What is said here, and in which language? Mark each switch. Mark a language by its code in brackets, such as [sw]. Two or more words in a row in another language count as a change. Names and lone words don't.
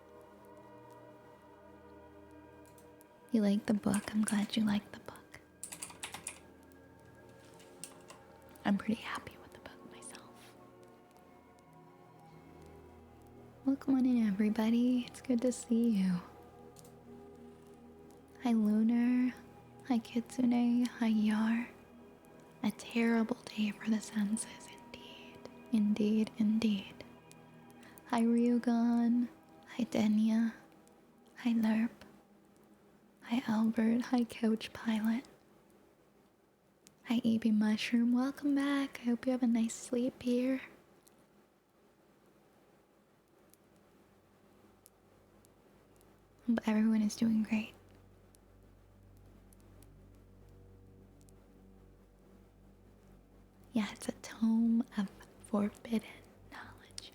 [en] You like the book? I'm glad you like the book. I'm pretty happy with the book myself. Welcome on in, everybody. It's good to see you. Hi, Lunar. Hi, Kitsune. Hi, Yar. A terrible day for the senses, indeed. Indeed, indeed. Hi, Ryugan. Hi, Denya. Hi, Lerp. Hi, Albert. Hi, Couch Pilot. Hi, EB Mushroom. Welcome back. I hope you have a nice sleep here. Hope everyone is doing great. Yeah, it's a tome of forbidden knowledge.